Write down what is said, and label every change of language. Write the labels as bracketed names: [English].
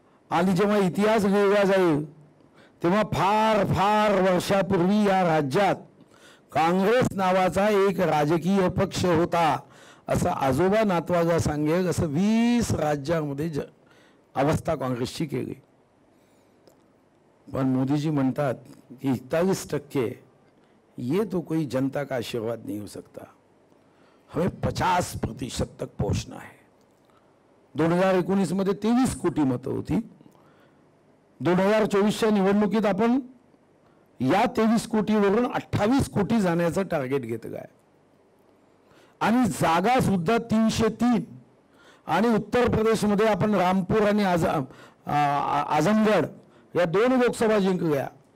[Marathi] आणि जेव्हा इतिहास लिहिला जाईल तेव्हा फार फार वर्षापूर्वी या राज्यात काँग्रेस नावाचा एक राजकीय पक्ष होता असं आजोबा नातवाला सांगेल असं 20 राज्यांमध्ये अवस्था काँग्रेसची केली. पण मोदीजी म्हणतात कि [Hindi] 41% ये तो कोई जनता का आशीर्वाद नहीं हो सकता, हमें 50% तक पहुंचना है. [Marathi] 2019 मध्ये 23 कोटी मतं होती. 2024च्या निवडणुकीत आपण या 23 कोटीवरून 28 कोटी जाण्याचं टार्गेट घेतलं आहे. आणि जागा सुद्धा 303. आणि उत्तर प्रदेशमध्ये आपण रामपूर आणि आजमगड या 2 लोकसभा जिंकल्या.